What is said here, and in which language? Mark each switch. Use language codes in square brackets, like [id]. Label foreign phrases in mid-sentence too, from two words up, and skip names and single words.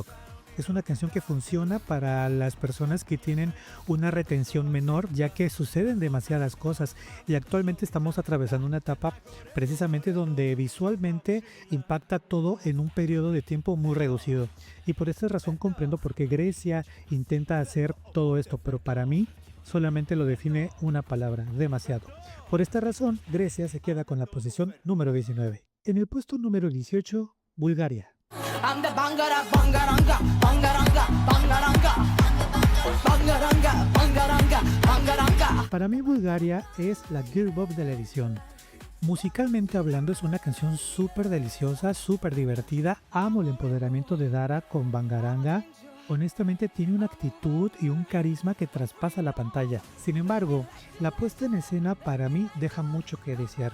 [es] Es una canción que funciona para las personas que tienen una retención menor, ya que suceden demasiadas cosas y actualmente estamos atravesando una etapa precisamente donde visualmente impacta todo en un periodo de tiempo muy reducido. Y por esta razón comprendo por qué Grecia intenta hacer todo esto, pero para mí solamente lo define una palabra, demasiado. Por esta razón, Grecia se queda con la posición número 19. En el puesto número 18, Bulgaria. [en] I'm the bangara, bangaranga, bangaranga, bangaranga, bangaranga, bangaranga, bangaranga. [es] Para mí Bulgaria es la [en] girl bop [es] de la edición. Musicalmente hablando es una canción súper deliciosa, súper divertida. Amo el empoderamiento de Dara con Bangaranga. Honestamente tiene una actitud y un carisma que traspasa la pantalla. Sin embargo, la puesta en escena para mí deja mucho que desear.